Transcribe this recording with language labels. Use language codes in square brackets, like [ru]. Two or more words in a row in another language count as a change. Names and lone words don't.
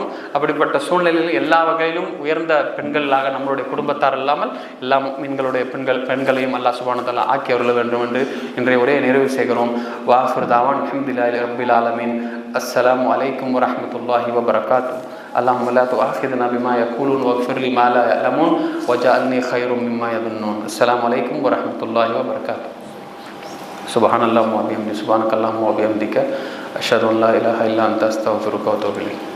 [ta] அப்படிப்பட்ட சூழ்நிலையில் எல்லா வகையிலும் உயர்ந்த பெண்களாக நம்மளுடைய குடும்பத்தார் இல்லாமல் எல்லா மீன்களுடைய பெண்களையும் [ar] الله سبحانه و تعالى [ta] ஆக்கி அருள வேண்டும் என்று இன்றைய உரையை நிறைவு செய்கிறோம். [ar] وآخر دعوانا الحمد لله رب العالمين. السلام عليكم ورحمة الله وبركاته. اللهم لا تؤاخذنا بما يقولون واغفر لي ما لا يعلمون وجعلني خير مما يظنون. السلام عليكم ورحمة الله وبركاته. سبحان الله وبحمده، سبحانك اللهم وبحمدك أشهد أن لا إله إلا أنت أستغفرك وأتوب إليك.